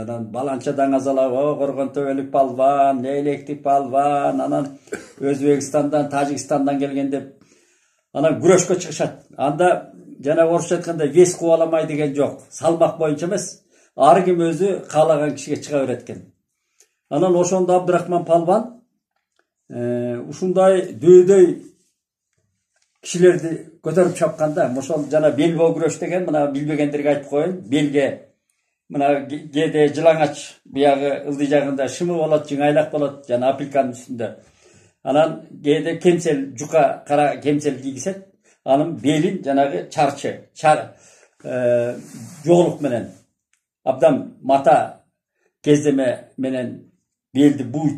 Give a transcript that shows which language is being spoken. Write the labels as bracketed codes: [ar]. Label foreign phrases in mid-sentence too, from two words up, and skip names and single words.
[ky] Анан баланча даңа салап, Коргон төбөлүк палван, Электик палван, анан Өзбекстандан, Тажикстандан келген деп анан күрөшкө чыгышат. Анда жана орусча айтканда вес кубаламай деген жок. Салмак боюнча эмес, ар ким өзү каалаган кишиге чыга берет экен. Анан ошондо Абдырахман Палван ушундай дөөдөй кишилерди көтөрүп чапканда, ошол жана белбоо күрөш деген, мына билбегендерге айтып коеюн, белге мына кээде жылаңач биягы ылдый жагында шымы болот, жыңайлак болот, жана апилканын үстүндө. Анан кээде кемсел, жука кара кемсел кийгизет, анын белин жанагы чарчы, жоолук менен абдан мата кездеме менен белди буйт.